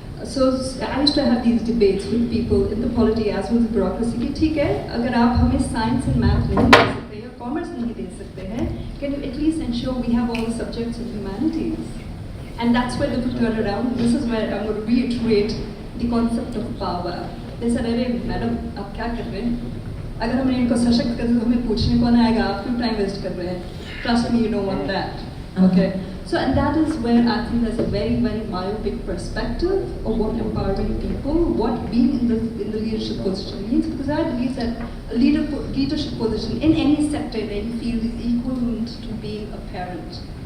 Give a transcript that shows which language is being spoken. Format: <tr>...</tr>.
<en>So I used to have these debates with people in the polity as well as the bureaucracy</en> <hi>कि ठीक है, अगर आप हमें science and math नहीं दे सकते हैं,</hi> <en>commerce नहीं दे सकते हैं, can you at least ensure we have all the subjects of humanities? And that's where they would turn around. This is where I'm going to reiterate the concept of power. They said,</en> <hi>"अरे madam, आप क्या कर रहे हैं? अगर हमने इनको सशक्त कर दिया तो हमें पूछने कौन आएगा? आप क्यों टाइम वेस्ट कर रहे हैं?</hi> <en>Trust me, you don't want that." Okay. So, and that is where I think there's a very, very myopic perspective of what empowering people, what being in the leadership position means. Because I believe that a leadership position in any sector, in any field, is equivalent to being a parent.</en>